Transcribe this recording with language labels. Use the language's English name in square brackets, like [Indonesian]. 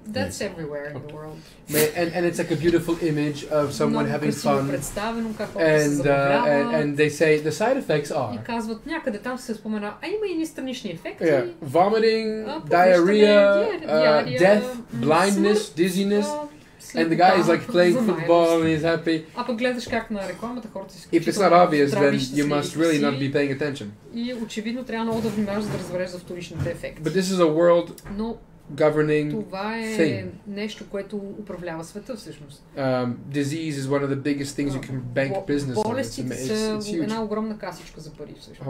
[English] That's everywhere in the world. And it's like a beautiful image of someone having fun. [Bulgarian] Представено как хората се забавляват. [English] And they say the side effects are. [Bulgarian] И казват някъде там се спомена, има и странични ефекти. [English] Yeah. Vomiting, diarrhea, death, blindness, dizziness. And the guy is like playing football and he's happy. [Bulgarian] А пък гледаш как на рекламата хората си. [English] If it's not obvious, then you must really not be paying attention. [Bulgarian] И очевидно трябва много да внимаваш, за да разбереш за вторичните ефекти. [English] But this is a world governing thing. [Bulgarian] Това е нещо, което управлява света всъщност. [English] Disease is one of the biggest things you can bank business on. [Bulgarian] Болестите са една огромна касичка за пари всъщност.